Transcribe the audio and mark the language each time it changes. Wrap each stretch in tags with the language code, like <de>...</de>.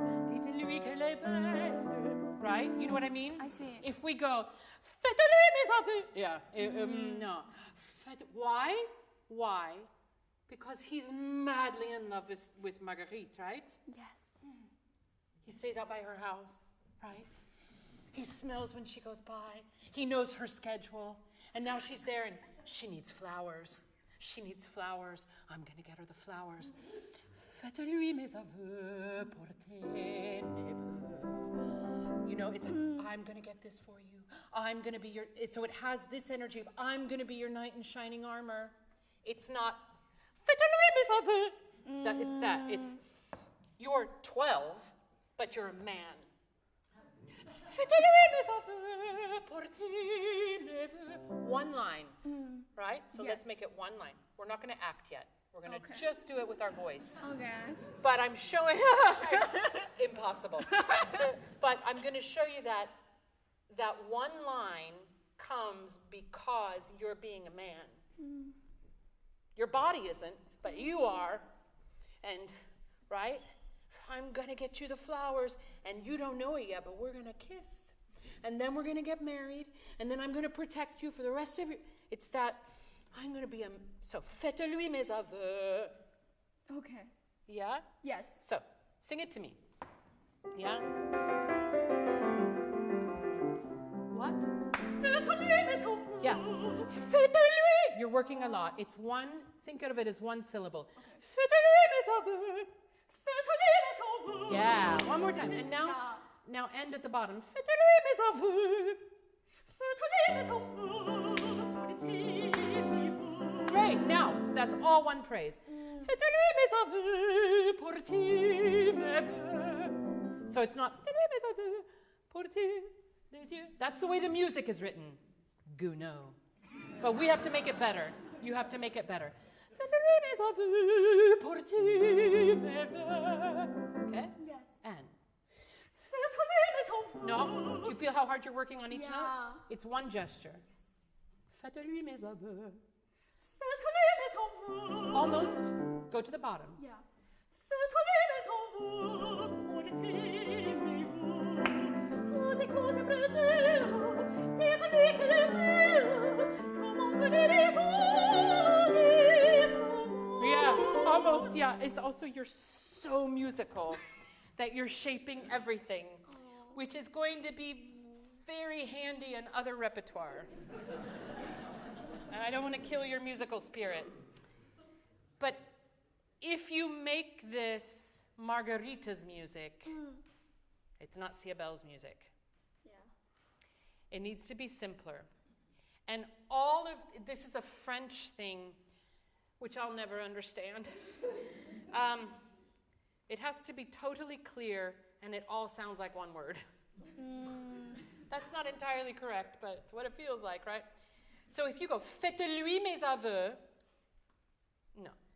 <fr>Dites-lui qu'elle est belle.</fr> <en>Right? You know what I mean? I see. If we go,</en> <fr>Faites-lui mes aveux.</fr> <en>Yeah. No. Why? Why? Because he's madly in love with Marguerite, right? Yes. He stays out by her house, right? He smells when she goes by. He knows her schedule. And now she's there and she needs flowers. She needs flowers. I'm going to get her the flowers.</en> <fr>Faites-lui mes aveux, portez mes vœux.</fr> <en>You know, it's I'm going to get this for you. I'm going to be your... So it has this energy of I'm going to be your knight in shining armor. It's not</en> <fr>Faites-lui mes aveux.</fr> <en>It's that. It's you're 12, but you're a man.</en> <fr>Faites-lui mes aveux, portez mes vœux.</fr> <en>One line, right? So let's make it one line. We're not going to act yet. We're going to just do it with our voice. Okay. But I'm showing... Impossible. But I'm going to show you that one line comes because you're being a man. Your body isn't, but you are. And, right? I'm going to get you the flowers, and you don't know it yet, but we're going to kiss. And then we're going to get married, and then I'm going to protect you for the rest of your... It's that I'm going to be a... So,</en> <fr>faites-lui mes aveux.</fr> <en>Okay. Yeah? Yes. So, sing it to me. Yeah? What?</en> <fr>Faites-lui mes aveux.</fr> <en>Yeah. Faites-lui. You're working a lot. It's one... Think of it as one syllable.</en> <fr>Faites-lui mes aveux. Faites-lui mes aveux.</fr> <en>Yeah, one more time. And now end at the bottom.</en> <fr>Faites-lui mes aveux. Faites-lui mes aveux, portez mes vœux.</fr> <en>Great. Now, that's all one phrase.</en> <fr>Faites-lui mes aveux, portez mes vœux.</fr> <en>So it's not</en> <fr>faites-lui mes aveux, portez les yeux.</fr> <en>That's the way the music is written. GOUNOD. But we have to make it better. You have to make it better.</en> <fr>Faites-lui mes aveux, portez mes vœux. Okay?</fr> <en>Yes. And</en> <fr>Faites-lui mes aveux. no, tu</fr> <en>feel how hard you're working on each Yeah. note? It's one gesture.</en> <fr>Faites-lui mes aveux. Faites-lui mes aveux.</fr> <en>Almost. Go to the bottom. Yeah.</en> <fr>Faites-lui mes aveux, portez-moi-vous. Vous éclosez près d'elle, dites-lui qu'elle est belle. Comment connais-je l'amour?</fr> <en>Yeah, almost. Yeah, it's also you're so musical that you're shaping everything, which is going to be very handy in other repertoire. And I don't want to kill your musical spirit. But if you make this Margarita's music, it's not Siabel's music. Yeah. It needs to be simpler. And all of this is a French thing, which I'll never understand. It has to be totally clear, and it all sounds like one word. That's not entirely correct, but it's what it feels like, right? So if you go,</en> <fr>faites-lui mes aveux,</fr> <en>no.</en>